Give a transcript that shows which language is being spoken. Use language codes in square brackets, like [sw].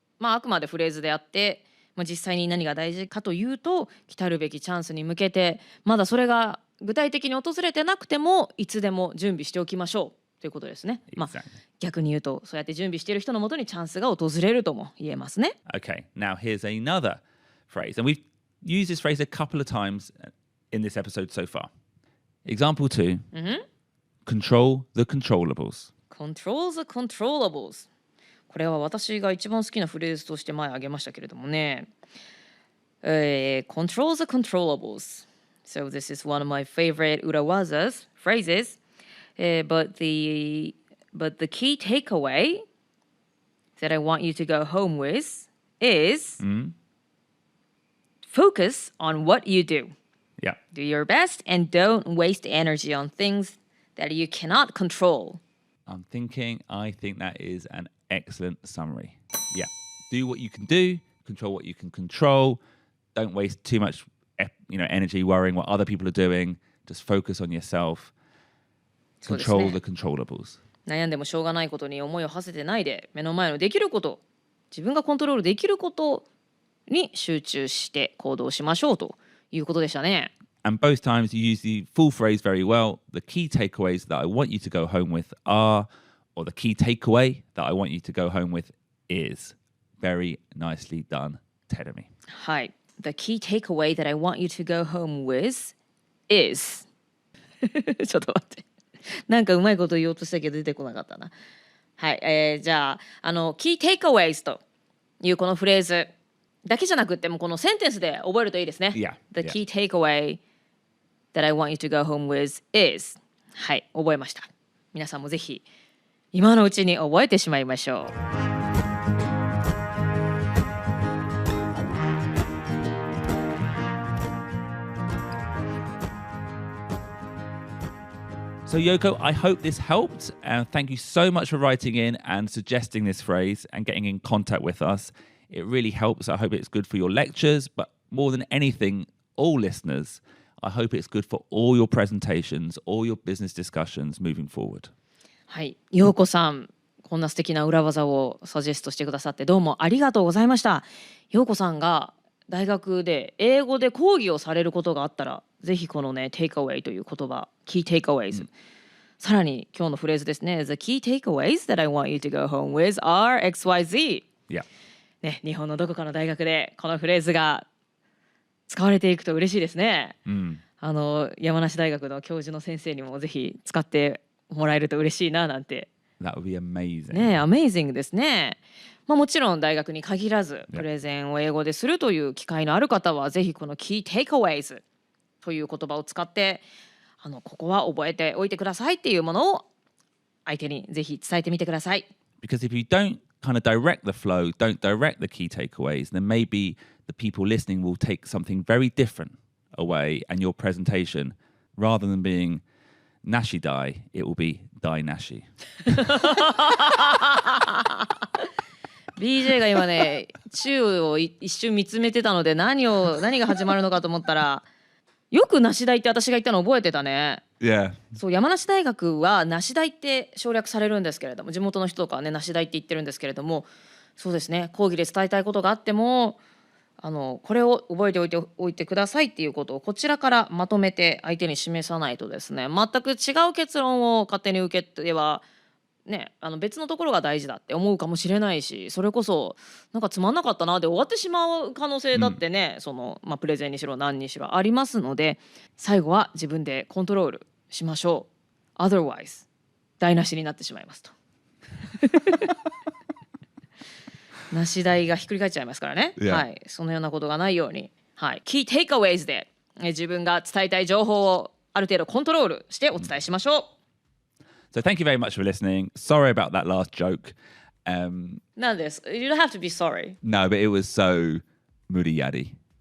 [ja] あくまでフレーズであって、実際に何が大事かというと、来たるべきチャンスに向けて、まだそれが具体的に訪れてなくても、いつでも準備しておきましょうということですね。逆に言うと、そうやって準備している人のもとにチャンスが訪れるとも言えますね。 [en] Okay, now here's another phrase, and we've used this phrase a couple of times in this episode so far. Example 2, control the controllables. Control the controllables. [ja] これは私が一番好きなフレーズとして前挙げましたけれどもね。 [en] Control the controllables. So this is one of my favorite urawazas phrases. But the key takeaway that I want you to go home with is focus on what you do. Yeah. Do your best and don't waste energy on things that you cannot control. I think that is an excellent summary. Yeah. Do what you can do, control what you can control. Don't waste too much energy worrying what other people are doing. Just focus on yourself. Control the controllables. [ja] 悩んでもしょうがないことに思いを馳せてないで、目の前のできること、自分がコントロールできることに集中して行動しましょうということでしたね。 [en] And both times you use the full phrase very well. The key takeaways that I want you to go home with are, or the key takeaway that I want you to go home with is. Very nicely done, Terumi. [ja] はい。 [en] The key takeaway that I want you to go home with is [ja] ちょっと待って。なんかうまいこと言おうとしたけど出てこなかったな。はい。じゃあ、key takeaways というこのフレーズだけじゃなくてもこのセンテンスで覚えるといいですね。 [en] Yeah. The key takeaway that I want you to go home with is [ja] はい、覚えました。皆さんもぜひ今のうちに覚えてしまいましょう。 [en] So Yoko, I hope this helped, and thank you so much for writing in and suggesting this phrase and getting in contact with us. It really helps. I hope it's good for your lectures, but more than anything, all listeners, I hope it's good for all your presentations, all your business discussions moving forward. [ja] はい、陽子さん、こんな素敵な裏技をサジェストしてくださってどうもありがとうございました。陽子さんが大学で英語で講義をされることがあったら、ぜひこのね、takeaway という言葉、key takeaways、さらに今日のフレーズですね。 [en] The key takeaways that I want you to go home with are XYZ。 Yeah. [ja] ね、日本のどこかの大学でこのフレーズが使われていくと嬉しいですね。山梨大学の教授の先生にもぜひ使ってもらえると嬉しいななんて。 [en] That would be amazing. [ja] ね、amazing ですね。まあ、もちろん大学に限らずプレゼンを英語でするという機会のある方はぜひこの key takeaways という言葉を使ってここは覚えておいてくださいっていうものを相手にぜひ伝えてみてください。 [en] Because if you don't kind of direct the flow, don't direct the key takeaways, then maybe the people listening will take something very different away, and your presentation, rather than being nashi dai, it will be dai nashi. [ja] BJ が今ね、宙を一瞬見つめてたので何が始まるのかと思ったら、よく梨大って私が言ったの覚えてたね。 [en] Yeah. [ja] そう、山梨大学は梨大って省略されるんですけれども、地元の人とかはね梨大って言ってるんですけれども、そうですね、講義で伝えたいことがあってもこれを覚えておいてくださいっていうことをこちらからまとめて相手に示さないとですね、全く違う結論を勝手に受けてはね、別のところが大事だって思うかもしれないし、それこそなんかつまんなかったなで終わってしまう可能性だってね、プレゼンにしろ何にしろありますので、最後は自分でコントロールしましょう。 Otherwise 台無しになってしまいますと梨台がひっくり返っちゃいますからね、 [en] Yeah. [ja] はい、そのようなことがないように、はい、Key Takeaways で自分が伝えたい情報をある程度コントロールしてお伝えしましょう。 [en] So thank you very much for listening. Sorry about that last joke. [ja] なんです。 [en] You don't have to be sorry. No, but it was so muriyari.